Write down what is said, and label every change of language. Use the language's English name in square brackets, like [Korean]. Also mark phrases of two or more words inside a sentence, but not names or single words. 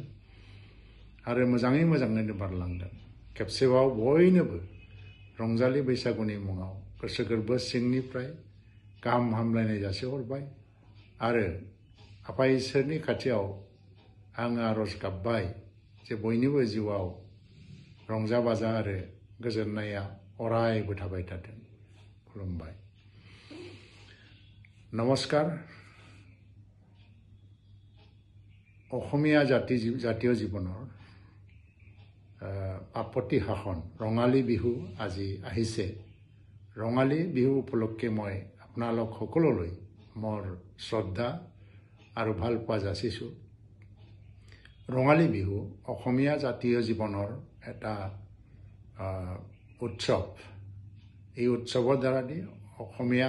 [Bodo] आरो मोजाङैनो बारलांगोन खेबसेबाव बयनोबो रंजालि बैसागुनि मुङाव गोसो गोरबो सिंनिफ्राय गाहाम हामलायनाय जासिहरबाय आरो आफा इसोरनि खाथियाव आङो आरज गाबबाय जे बयनिबो जिउआव रंजा बाजा आरो गोजोननाया अरायबो थाबाय थाथों खुलुमबाय नमस्कार [Assamese] অসমীয়া জাতীয় জীৱনৰ আপত্তি শাসন ৰঙালী বিহু আজি আহিছে ৰঙালী বিহু উপলক্ষে মই আপোনালোক সকলোলৈ মোৰ শ্ৰদ্ধা আৰু ভাল পোৱা যাচিছোঁ ৰঙালী বিহু অসমীয়া জাতীয় জীৱনৰ এটা উৎসৱ এই উৎসৱৰ দ্বাৰা দি অসমীয়া